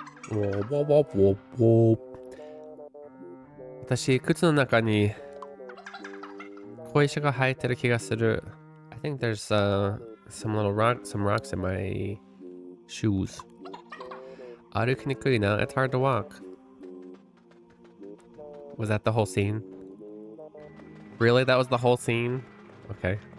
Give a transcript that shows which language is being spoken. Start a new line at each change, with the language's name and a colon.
Japanese: Whoop, whoop, whoop, whoop, whoop. 私、靴の中に小石が生えてる気がする.
English: I think there's some rocks in my shoes.
Japanese: 歩きにくいな.
English: It's hard to walk. Was that the whole scene? Really? That was the whole scene? Okay.